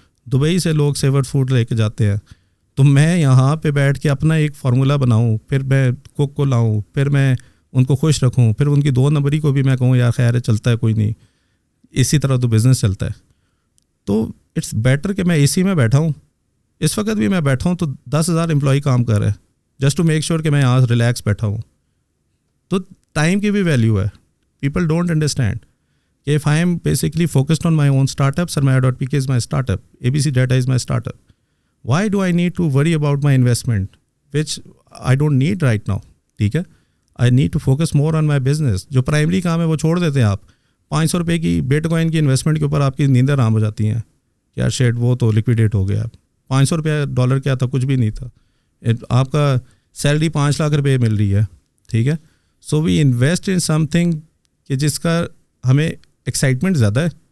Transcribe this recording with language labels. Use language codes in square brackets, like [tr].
[ur] Dubai سے لوگ sewer food لے کے جاتے ہیں, تو میں یہاں پہ بیٹھ کے اپنا ایک فارمولہ بناؤں, پھر میں کوک کو لاؤں, پھر میں ان کو خوش رکھوں, پھر ان کی 2 نمبری کو بھی میں کہوں یار خیر ہے چلتا ہے کوئی نہیں, اسی طرح تو بزنس چلتا ہے. تو اٹس بیٹر کہ میں اے سی میں بیٹھا ہوں, اس وقت بھی میں بیٹھا ہوں تو 10,000 امپلائی کام کر رہے ہیں [en] just to make sure [ur] کہ میں یہاں ریلیکس بیٹھا ہوں. تو ٹائم کی بھی ویلیو ہے. [en] People don't understand کہ if I am basically focused on my own startup, Sarmaya.pk is my startup, ABC Data is my startup. Why do I need to worry about my investment, which I don't need right now? [ur] ٹھیک ہے, [en] I need to focus more on my business. [ur] جو primary کام ہے وہ چھوڑ دیتے ہیں آپ. 500 روپے کی بیٹ کوائن کی انویسٹمنٹ کے اوپر آپ کی نیندیں آرام ہو جاتی ہیں کہ یار شیٹ وہ تو لکویڈیٹ ہو گیا. 500 روپیہ ڈالر کیا تھا, کچھ بھی نہیں تھا. آپ کا سیلری 5 لاکھ روپے مل رہی ہے. ٹھیک ہے, [en] so we invest in something [ur] کہ جس کا ہمیں ایکسائٹمنٹ زیادہ ہے.